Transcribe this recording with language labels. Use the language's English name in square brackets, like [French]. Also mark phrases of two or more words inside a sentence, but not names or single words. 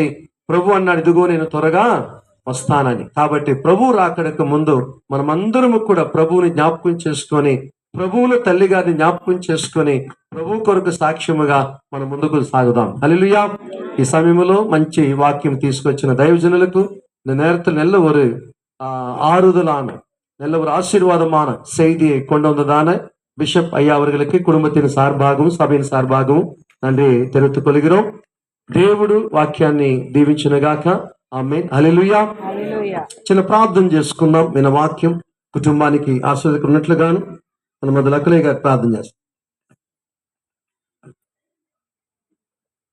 [Telugu] ప్రభు అన్నాడు, ఇదిగో నేను త్వరగా వస్తానని. కాబట్టి ప్రభు రాకడకు ముందు మనమందరము కూడా ప్రభువుని జ్ఞాపకం చేసుకొని, ప్రభువుల తల్లి గారిని జ్ఞాపకం చేసుకొని ప్రభు కొరకు సాక్ష్యముగా మనం ముందుకు సాగుదాం. హల్లెలూయా. ఈ సమయంలో మంచి వాక్యం తీసుకొచ్చిన దైవజనులకు [Tamil] நேரத்தில் நல்ல ஒரு ஆறுதலான, நல்ல ஒரு ஆசீர்வாதமான செய்தியை கொண்டு வந்ததான பிஷப் ஐயா அவர்களுக்கு குடும்பத்தின் சார்பாகவும் சபையின் சார்பாகவும் நன்றி தெரிவித்துக் கொள்கிறோம். [Telugu] దేవుడు వాక్యాన్ని దీవించునుగాక. ఆమేన్. హల్లెలూయా. చిన్న ప్రార్థన చేసుకుందాం. మన వాక్యం కుటుంబానికి ఆశీర్వదించినట్లుగాను మన మొదలకులే గారు ప్రార్థన చేస్తాం.